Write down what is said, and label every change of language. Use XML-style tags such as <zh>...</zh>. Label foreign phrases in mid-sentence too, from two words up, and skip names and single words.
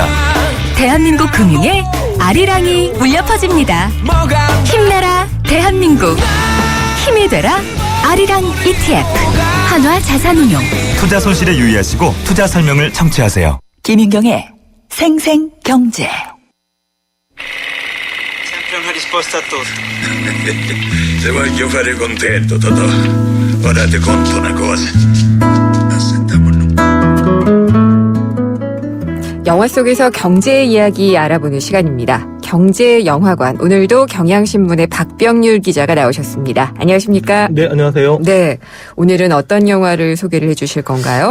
<ko>대한민국 금융에 아리랑이 울려 퍼집니다. 힘내라 대한민국. 힘이 되라 아리랑 ETF. 한화 자산운용. 투자 손실에 유의하시고 투자 설명을 청취하세요. 김윤경의 생생경제.</ko> <it>Hai risposto a tutto. Se voglio fare contento, Totò, ora ti conto una cosa.</it> <ko>영화 속에서 경제 이야기 알아보는 시간입니다. 경제영화관. 오늘도 경향신문의 박병률 기자가 나오셨습니다. 안녕하십니까? 네, 안녕하세요. 네, 오늘은 어떤 영화를 소개를 해주실 건가요?</ko>